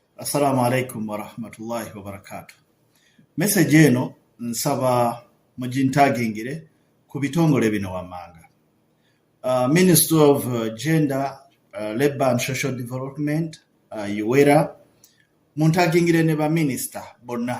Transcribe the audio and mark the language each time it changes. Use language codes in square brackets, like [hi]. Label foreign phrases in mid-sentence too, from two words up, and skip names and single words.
[ar] السلام عليكم ورحمة الله وبركاته. [lg] Message eno nsaba mugintagingire ku bitongole bino wammanga. Minister of Gender, Labour and Social Development, Uwera, muntagingire ne ba minister bonna.